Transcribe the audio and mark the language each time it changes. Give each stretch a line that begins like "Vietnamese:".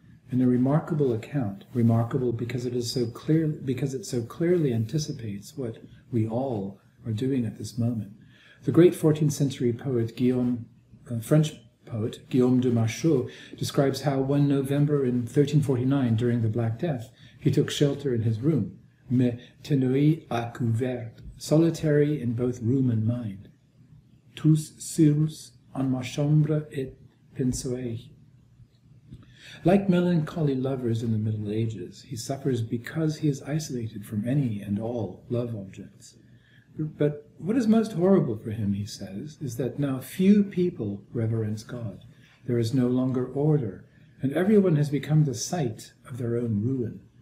English: In a remarkable account, remarkable because it so clearly anticipates what we all are doing at this moment, the great 14th century poet French poet Guillaume de Machaut describes how one November in 1349, during the Black Death, he took shelter in his room,
French: mais tenui à couvert,
English: solitary in both room and mind.
French: Tous seuls en ma chambre et pensais.
English: Like melancholy lovers in the Middle Ages, he suffers because he is isolated from any and all love objects. But what is most horrible for him, he says, is that now few people reverence God. There is no longer order, and everyone has become the site of their own ruin.